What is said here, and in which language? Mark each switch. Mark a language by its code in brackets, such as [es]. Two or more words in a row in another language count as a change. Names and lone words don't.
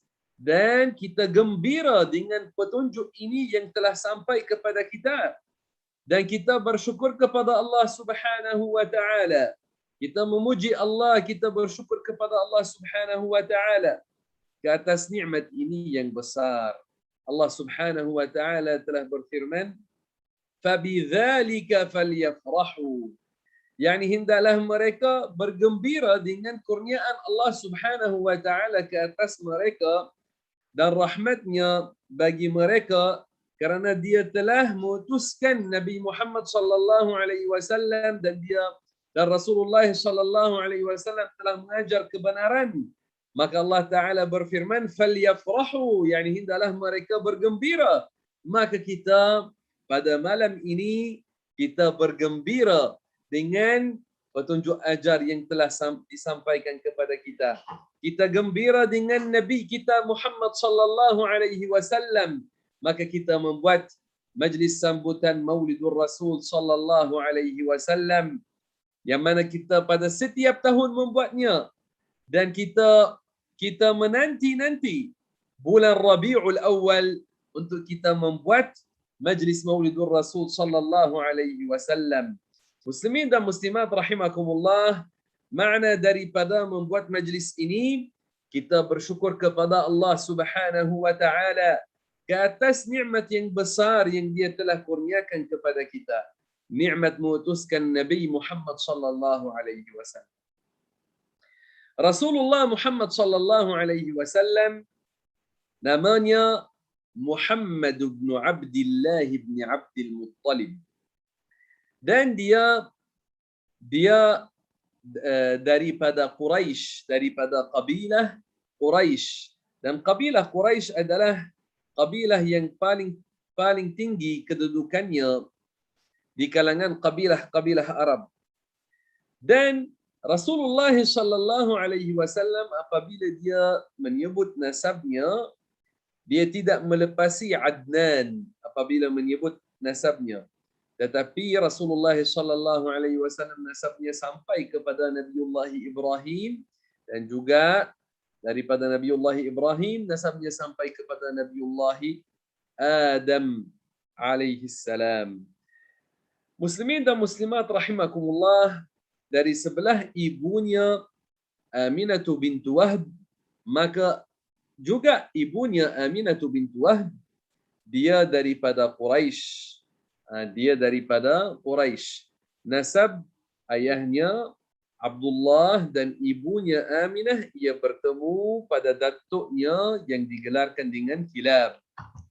[ms] Dan kita gembira dengan petunjuk ini yang telah sampai kepada kita. Dan kita bersyukur kepada Allah [ar] سبحانه وتعالى. [ms] Kita memuji Allah, kita bersyukur kepada Allah [ar] سبحانه وتعالى [ms] ke atas nikmat ini yang besar. Allah [ar] سبحانه وتعالى [ms] telah berfirman, [ar] "فبذلك فليفرحوا." [ms] Yani hendaklah mereka bergembira dengan kurniaan Allah [ar] سبحانه وتعالى [ms] ke atas mereka dan rahmatnya bagi mereka, kerana dia telah mengutuskan Nabi Muhammad [ar] صلى الله عليه وسلم [ms] dan Rasulullah [ar] صلى الله عليه وسلم [ms] telah mengajar kebenaran. Maka [ar] الله تعالى [ms] berfirman, "Falyafrahu," yani hendaklah mereka bergembira. Maka kita pada malam ini kita bergembira dengan petunjuk ajar yang telah disampaikan kepada kita. Kita gembira dengan Nabi kita Muhammad [ar] صلى الله عليه وسلم. [ms] Maka kita membuat majlis sambutan Maulidur Rasul [ar] صلى الله عليه وسلم, [ms] yang mana kita pada setiap tahun membuatnya, dan kita menanti bulan Rabiul Awal untuk kita membuat majlis Maulidur Rasul [ar] صلى الله عليه وسلم. [ms] Muslimin dan muslimat rahimakumullah, makna daripada membuat majlis ini, kita bersyukur kepada Allah [ar] سبحانه وتعالى [ms] ke atas nikmat yang besar yang dia telah kurniakan kepada kita. Nikmat mengutuskan Nabi Muhammad [ar] صلى الله عليه وسلم. [ms] Rasulullah Muhammad [ar] صلى الله عليه وسلم [ms] namanya Muhammad bin Abdullah bin Abdul Muttalib. Dan dia daripada Quraisy, daripada kabilah Quraisy. Dan kabilah Quraisy adalah kabilah yang paling tinggi kedudukannya di kalangan kabilah Arab. Dan Rasulullah [ar] صلى الله عليه وسلم [ms] apabila dia menyebut nasabnya, dia tidak melepasi Adnan apabila menyebut nasabnya. Tetapi Rasulullah [ar] صلى الله عليه وسلم [ms] nasabnya sampai kepada Nabiullah Ibrahim, dan juga daripada Nabiullah Ibrahim nasabnya sampai kepada Nabiullah Adam [ar] عليه السلام. [ms] Muslimin dan muslimat rahimakumullah, dari sebelah ibunya Aminah bintu Wahb, maka juga ibunya Aminah bintu Wahb dia daripada Quraisy. Dia daripada Quraisy. Nasab ayahnya Abdullah dan ibunya Aminah ia bertemu pada datuknya yang digelarkan dengan Kilab.